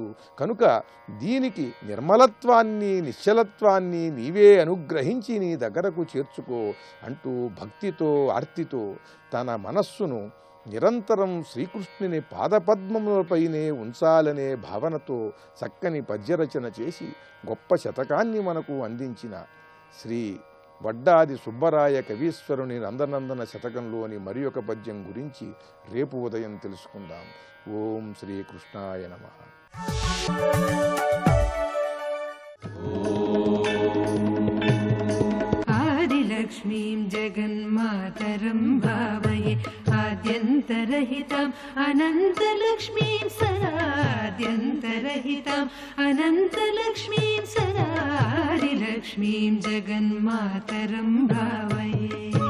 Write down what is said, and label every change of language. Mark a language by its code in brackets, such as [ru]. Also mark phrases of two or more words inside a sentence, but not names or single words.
[te] కనుక దీనికి నిర్మలత్వాన్ని నిశ్చలత్వాన్ని నీవే అనుగ్రహించి నీ దగ్గరకు చేర్చుకో అంటూ భక్తితో ఆర్తితో తన మనస్సును నిరంతరం శ్రీకృష్ణుని పాదపద్మములపైనే ఉంచాలనే భావనతో చక్కని పద్యరచన చేసి గొప్ప శతకాన్ని మనకు అందించిన శ్రీ వడ్డాది సుబ్బరాయ కవీశ్వరుని నందనందన శతకంలోని మరి ఒక పద్యం గురించి రేపు ఉదయం తెలుసుకుందాం. [sa] ఓం శ్రీకృష్ణాయ నమః. आदिलक्ष्मीं जगन्मातरं भावये आद्यन्तरहिताम् अनन्तलक्ष्मीं सदाद्यन्तरहिताम् अनन्तलक्ष्मीं सदा आदिलक्ष्मीं जगन्मातरं भावये.